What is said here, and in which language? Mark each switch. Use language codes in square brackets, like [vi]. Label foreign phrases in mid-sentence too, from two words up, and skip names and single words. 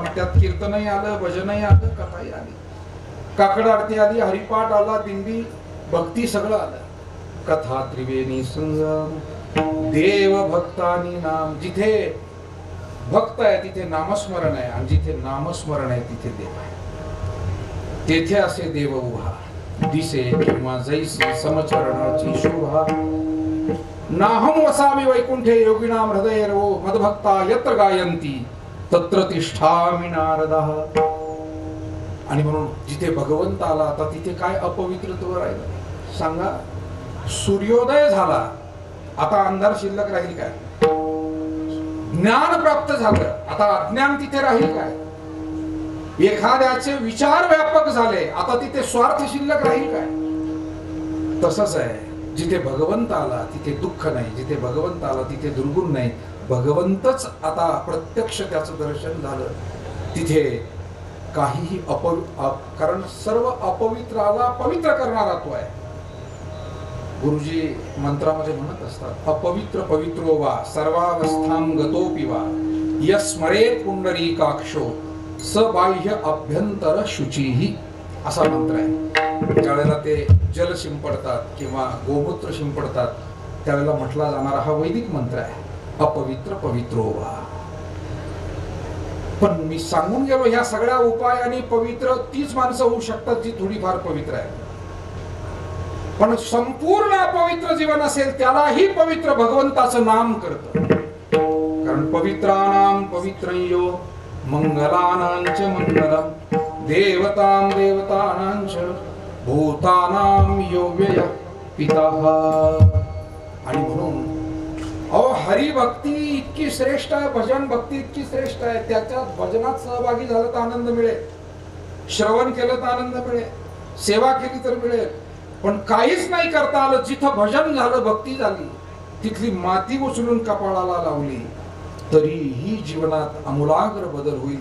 [mr] त्यात कीर्तनही आलं, भजनही आलं, कथाही आली, काकड आरती आली, हरिपाठ आला, दिंडी भक्ती सगळं आलं. कथा त्रिवेणी संगम, देव भक्तानी नाम. जिथे भक्त आहे तिथे नामस्मरण आहे, आणि जिथे नामस्मरण आहे तिथे देव आहे. तेथे असे देव उभा दिसे किंवा जैसे समचरणाची शोभा. [sa] नाहम वसामी वैकुंठे योगिनाम हृदय रवो मदभक्ता यत्र गायंती तत्र तिष्ठामि नारदः. [mr] आणि म्हणून जिथे भगवंत आला आता तिथे काय अपवित्रत्व राहिलं सांगा? सूर्योदय झाला, आता अंधार शिल्लक राहील काय? ज्ञान प्राप्त झालं, आता अज्ञान तिथे राहील काय? एखाद्याचे विचार व्यापक झाले, आता तिथे स्वार्थ शिल्लक राहील काय? तसंच आहे, जिथे भगवंत आला तिथे दुःख नाही, जिथे भगवंत आला तिथे दुर्गुण नाही. भगवंतच आता प्रत्यक्ष त्याचं दर्शन झालं तिथे काहीही कारण सर्व अपवित्राला पवित्र करणारा तो आहे. गुरुजी मंत्रामध्ये म्हणत असतात, [sa] अपवित्र पवित्रो वा सर्वावस्थां गतोपि वा यस्मरेत पुंडरीकाक्षो स बाह्य अभ्यंतर शुचीहि. [mr] असा मंत्र आहे. ज्यावेळेला ते जल शिंपडतात किंवा गोमूत्र शिंपडतात त्यावेळेला म्हटला जाणारा हा वैदिक मंत्र आहे, [sa] अपवित्र पवित्रो वा. [mr] पण मी सांगून गेलो, ह्या सगळ्या उपायांनी पवित्र तीच माणसं होऊ शकतात जी थोडीफार पवित्र आहे. पण संपूर्ण अपवित्र जीवन असेल त्यालाही पवित्र भगवंताचं नाम करतं. [sa] कारण पवित्राणाम पवित्रयो मंगलानांच मंगलम देवतां देवतानांच भूतानां यो व्यय पितः. [mr] आणि म्हणून हरिभक्ती इतकी श्रेष्ठ आहे, भजन भक्ती इतकी श्रेष्ठ आहे. त्याच्यात भजनात सहभागी झालं तर आनंद मिळेल, श्रवण केलं तर आनंद मिळेल, सेवा केली तर मिळेल. पण काहीच नाही करता आलं, जिथं भजन झालं भक्ती झाली तिथली माती उचलून कपाळाला लावली तरीही जीवनात आमूलाग्र बदल होईल.